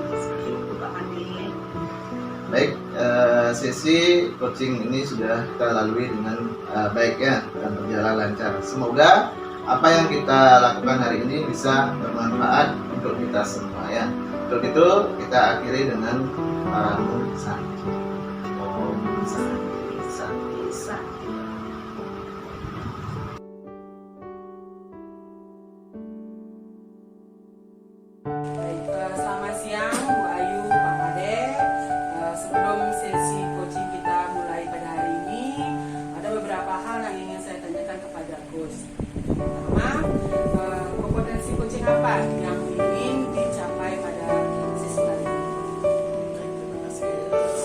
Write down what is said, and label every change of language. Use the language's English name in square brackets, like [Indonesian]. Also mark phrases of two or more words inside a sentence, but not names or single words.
[Indonesian] Seperti itu Pak Andi. Baik, sesi coaching ini sudah kita lalui dengan baik ya, dan berjalan lancar. Semoga apa yang kita lakukan hari ini bisa bermanfaat untuk kita semua ya. Untuk itu kita akhiri dengan Om Santi. Om Santi, Santi, Santi. Selamat siang Bu Ayu, Pak Ade. Sebelum sesi coaching kita mulai pada hari ini, ada beberapa hal yang ingin saya tanyakan kepada coach. Pertama, kompetensi coaching apa yang ingin dicapai pada sesi kali ini? Terima kasih.